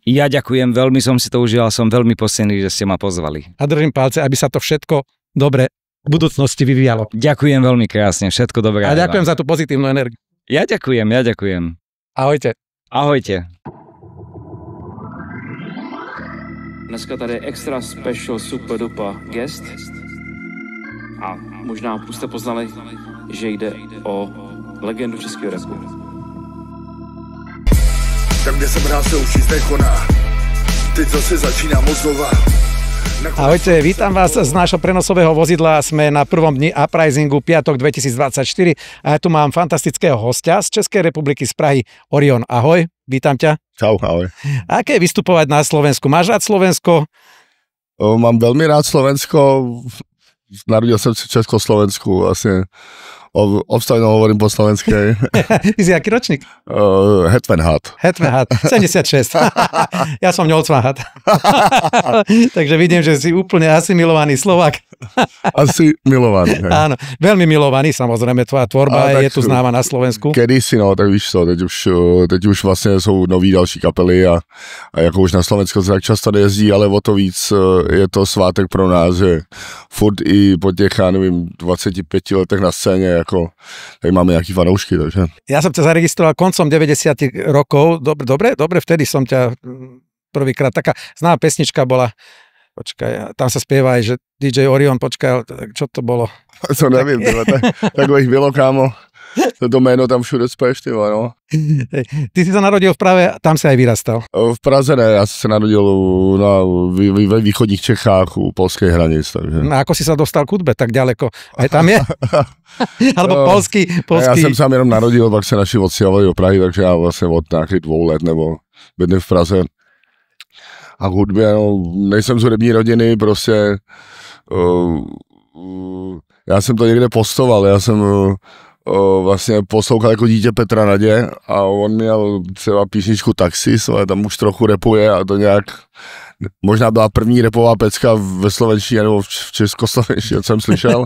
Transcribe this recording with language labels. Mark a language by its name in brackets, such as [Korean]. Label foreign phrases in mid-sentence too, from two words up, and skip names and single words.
[Slovak] Ja ďakujem, veľmi som si to užil a som veľmi postený, že ste ma pozvali. A držím palce, aby sa to všetko dobre v budúcnosti vyvíjalo. Ďakujem veľmi krásne, všetko dobré. A ďakujem za tú pozitívnu energiu. Ja ďakujem. Ahojte. Ahojte. [Czech] Dneska tady je [English] extra special super duper guest [Czech] a možná už jste poznali, že jde o legendu českého rapu. Tam, kde jsem hrál, se už nic nekoná. Teď zase začínám od znova. [Slovak] Ahojte, vítam vás z nášho prenosového vozidla. Sme na prvom dni Uprisingu, piatok 2024 a ja tu mám fantastického hostia z Českej republiky, z Prahy, Orion. Ahoj, vítam ťa. Čau, ahoj. Aké je vystupovať na Slovensku? Máš rád Slovensko? Mám veľmi rád Slovensko. Narodil som v Československu, vlastne obstojno hovorím po slovenskej. Ty si aký ročník? [Hungarian] Hetvenhat. [Slovak] 76. Ja som Ňolcvanhat. Takže vidím, že si úplne asimilovaný Slovák. Asi milovaný. Hej. Áno, veľmi milovaný, samozrejme, tvoja tvorba je tu známa na Slovensku. Kedysi, [Czech] no, tak víš co, teď už vlastně jsou nový další kapely a jako už na Slovensko se tak často nejezdí, ale o to víc je to svátek pro nás, že furt i po těch, já nevím, 25 letech na scéně, jako tady máme nějaký fanoušky, takže. [Slovak] Ja som ťa zaregistroval koncom 90 rokov, dobre, vtedy som ťa prvýkrát, taká známa pesnička bola, počkaj, tam sa spieva aj, že DJ Orion, počkaj, čo to bolo? [Czech] To nevím, takhle ich bylo, kámo. To jméno tam všude speš, ty no. [Slovak] Ty si sa narodil v Prahe, tam si aj vyrastal. [Czech] V Praze ne, já jsem se narodil ve východních Čechách u polských hranic, takže. [Slovak] No, ako si sa dostal k hudbe tak ďaleko? Aj tam je? Alebo polský? [Czech] Já jsem sám jenom narodil, pak se naši odstěhovali do Prahy, takže já vlastně od nějakých 2 let nebo bydlím v Praze. A k hudbě, no, nejsem z hudební rodiny, prostě já jsem to někde postoval, já jsem vlastně poslouchal jako dítě Petra Nadě a on měl třeba písničku Taxis, ale tam už trochu rapuje a to nějak, možná byla první rapová pecka ve slovenštině nebo v českoslovenštině, co jsem slyšel.